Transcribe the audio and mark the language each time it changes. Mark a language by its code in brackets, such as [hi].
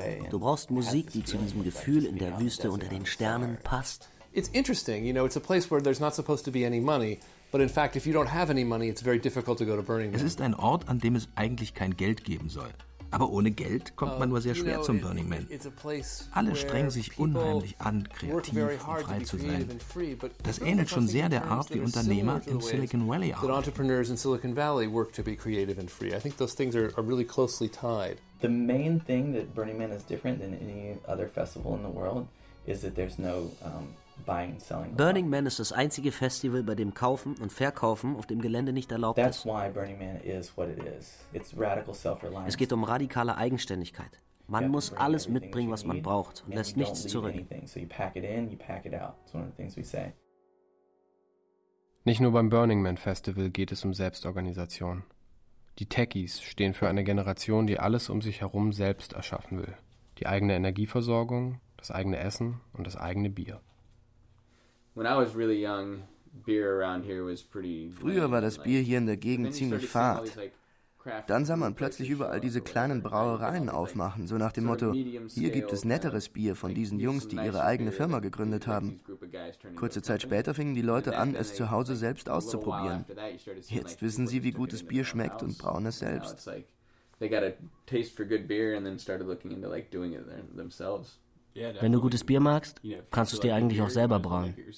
[de] Du brauchst Musik, die zu diesem Gefühl in der Wüste unter den Sternen passt. [en] It's interesting, you know, it's a place where there's not supposed to be any money. But in fact, if you don't have any money, it's very difficult to go to Burning Man. [de] Es ist ein Ort, an dem es eigentlich kein Geld geben soll. Aber ohne Geld kommt man nur sehr schwer zum Burning Man. Alle strengen sich unheimlich an, kreativ und frei zu sein. Das ähnelt schon sehr der Art, wie Unternehmer im Silicon Valley arbeiten. [en] That entrepreneurs in Silicon Valley work to be creative and free. I think those things are really closely tied. The main thing that Burning Man is different than any other festival in the world is that there's no buying, selling. [de] Burning Man ist das einzige Festival, bei dem Kaufen und Verkaufen auf dem Gelände nicht erlaubt ist. [en] That's why Burning Man is what it is. It's radical self-reliance. [de] Es geht um radikale Eigenständigkeit. Man muss alles mitbringen, was man braucht, und lässt nichts zurück. [en] So you pack it in, you pack it out. It's one of the things we say. [de] Nicht nur beim Burning Man Festival geht es um Selbstorganisation. Die Techies stehen für eine Generation, die alles um sich herum selbst erschaffen will. Die eigene Energieversorgung, das eigene Essen und das eigene Bier. [en] When I was really young, beer around here was pretty lame. [de] Früher war das Bier hier in der Gegend ziemlich fad. Dann sah man plötzlich überall diese kleinen Brauereien aufmachen, so nach dem Motto, hier gibt es netteres Bier von diesen Jungs, die ihre eigene Firma gegründet haben. Kurze Zeit später fingen die Leute an, es zu Hause selbst auszuprobieren. Jetzt wissen sie, wie gutes Bier schmeckt und brauen es selbst. [en] They got a taste for good beer and then started looking into like doing it themselves. [de] Wenn du gutes Bier magst, kannst du es dir eigentlich auch selber brauen.